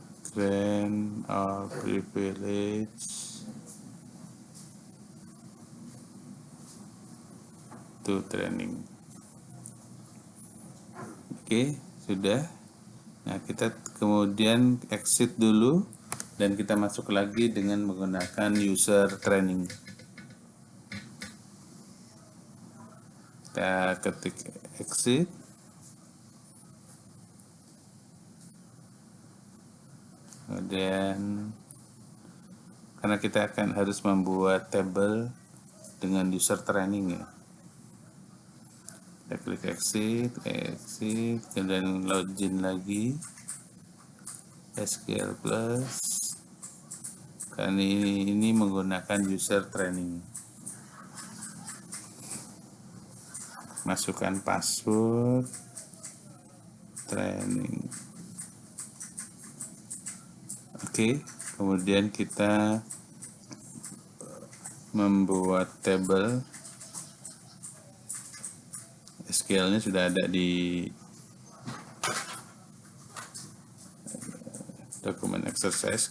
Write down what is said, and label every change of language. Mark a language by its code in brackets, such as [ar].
[en] Grant all privilege to training. [id] Oke, sudah. Nah, kita kemudian exit dulu dan kita masuk lagi dengan menggunakan user training. Kita ketik exit. Kemudian karena kita akan harus membuat table dengan user training ya. Kita klik exit, kemudian login lagi, SQL Plus. Kali ini menggunakan user training. Masukkan password training. Oke, kemudian kita membuat table. SQL-nya sudah ada di dokumen exercise.